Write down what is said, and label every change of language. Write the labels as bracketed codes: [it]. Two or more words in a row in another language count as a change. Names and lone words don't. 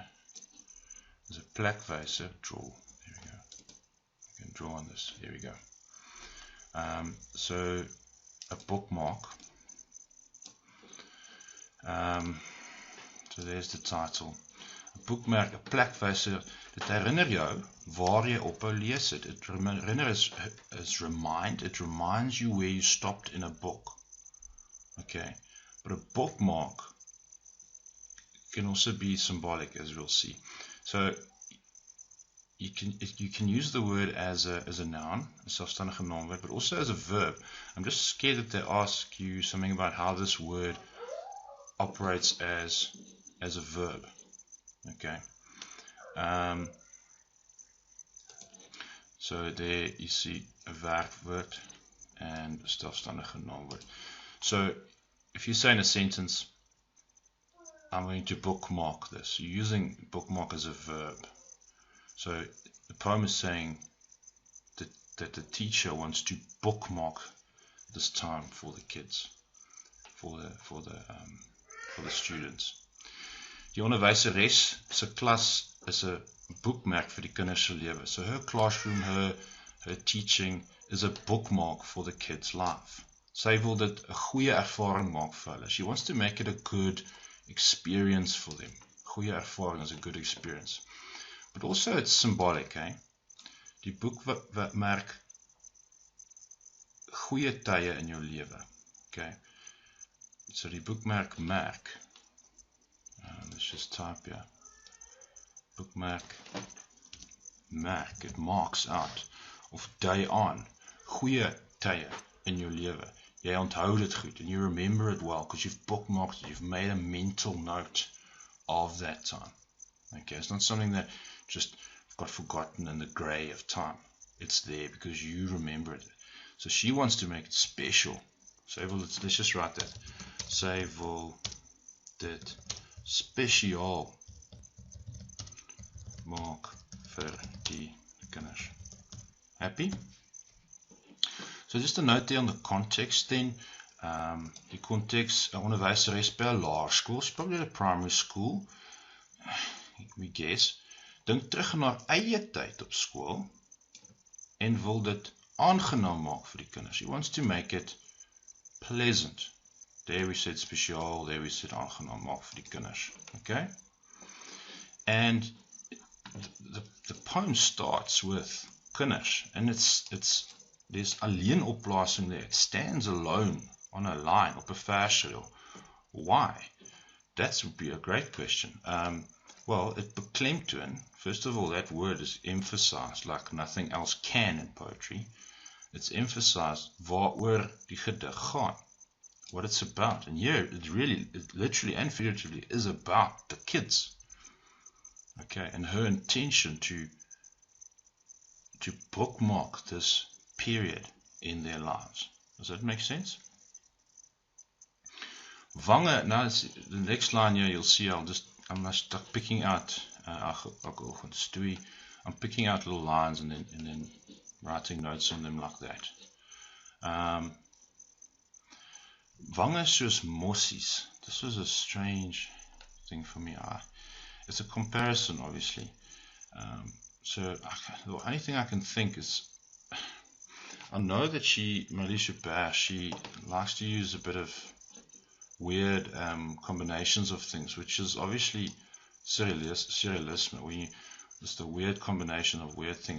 [en] There's a plekwyser. Draw. There we go. You can draw on this. Here we go. So a bookmark. So there's the title. A bookmark, a plekwyser. [af] Dit herinner jou waar jy ophou lees het. [en] It reminds you where you stopped in a book. Okay, but a bookmark can also be symbolic, as we'll see. So you can use the word as a noun, a [af] selfstandige naamwoord, [en] but also as a verb. I'm just scared that they ask you something about how this word operates as a verb. Okay. So there you see a werkwoord and a [af] selfstandige naamwoord. [en] So if you say in a sentence, I'm going to bookmark this, you're using bookmark as a verb. So the poem is saying that the teacher wants to bookmark this time for the kids, for the students. [af] Die onderwyseres se klas is 'n bookmark vir die kinders se lewe. [en] So her classroom, her teaching is a bookmark for the kids' life. [af] Sy wil dit 'n goeie ervaring maak vir hulle. [en] She wants to make it a good experience for them. [af] Goeie ervaring [en] is a good experience. But also it's symbolic, eh? [af] Die boekmerk goeie tye in jou lewe. [en] Okay? So [af] die bookmark merk. [en] Let's just type here. Bookmark merk. It marks out of [af] dui aan goeie tye in jou lewe. Jy onthou dit goed [en] and you remember it well because you've bookmarked it, you've made a mental note of that time. Okay, it's not something that just got forgotten in the grey of time. It's there because you remember it. So she wants to make it special. So let's just write that. [af] Sy wil dit spesiaal maak vir die kinders. [en] Happy? So just a note there on the context then. [af] Die context, 'n onderwyseres by 'n laerskool, [en] probably at a primary school, we guess, [af] dink terug aan haar eie tyd op skool en wil dit aangenaam maak vir die kinders. [en] She wants to make it pleasant. There we said spesiaal, there we said [af] aangenaam maak vir die kinders. [en] Okay? And the poem starts with kinders, and there's [af] alleen oplasing [en] there. It stands alone on a line, [af] op 'n versreel. [en] Why? That would be a great question. Well, it beklemtoon, first of all, that word is emphasized like nothing else can in poetry. It's emphasized [af] waaroor die gedig gaan, [en] what it's about. And here, it literally and figuratively is about the kids. Okay, and her intention to bookmark this period in their lives. Does that make sense? Wange, now the next line here you'll see I'm just picking out I'm picking out little lines and then writing notes on them like that. [af] Wange soos mossies. [en] This was a strange thing for me. It's a comparison, obviously. So the only thing I can think is, I know that Malisha Bash, she likes to use a bit of weird combinations of things, which is obviously surrealism, where just a weird combination of weird things.